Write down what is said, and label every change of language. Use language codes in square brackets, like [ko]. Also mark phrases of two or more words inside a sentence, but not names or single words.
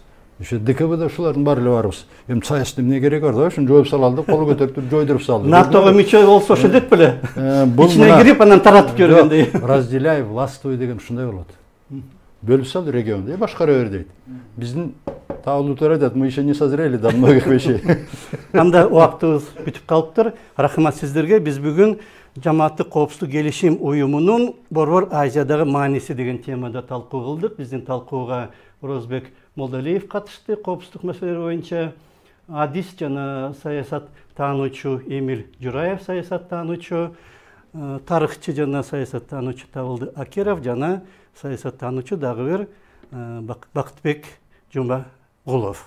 [ky] Ошо ДКБда ушулардын баары эле барбыз. Эми САЭСтин эмне кереги бар да? Ошону жоюп салалы, кол көтөрүп жойдуруп салды. НАТОго мүчө болсо ошо деп беле. Ичине кирип анан таратып жибергендей. [ru] Разделяй, властвуй [ky] деген ушундай болот. Бөлүп сал регионду, башкара бер дейт. Биздин таалуулдар айтат, [ru] мы еще не созрели до многих вещей. [ky] Анда убактыбыз бүтүп калыптыр. Рахмат сиздерге. Биз бүгүн Жамааттык коопсуздук келишим уюмунун Борбор Азиядагы маанisi деген темада талкуу кылдык. Биздин талкууга Орозбек Молдалиев катышты коопсуздук маселелери боюнча. Адис жана саясат таануучу Эмил Жураев, саясат таануучу, тарыхчы жана саясат таануучу Табылды Акеров жана саясат таануучу дагы бир Бакытбек Жумагулов.